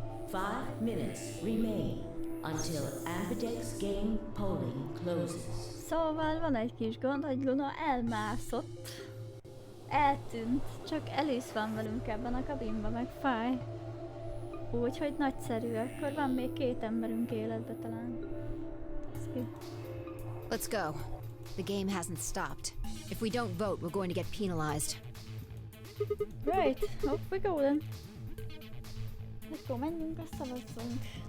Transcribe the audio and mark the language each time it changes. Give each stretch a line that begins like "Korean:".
English: Five minutes remain until Ambidex game polling closes.
Hungarian: Szóval van egy kis gond, hogy Luna elmászott. Eltűnt. Csak Alice van velünk ebben a kabinban, meg fáj. Úgyhogy nagyszerű, akkor van még 2 emberünk életbe talán.
English: Let's go. The game hasn't stopped. If we don't vote, we're going to get penalized. Right, off we go then.
Hungarian: Akkor menjünk, a szavazzunk.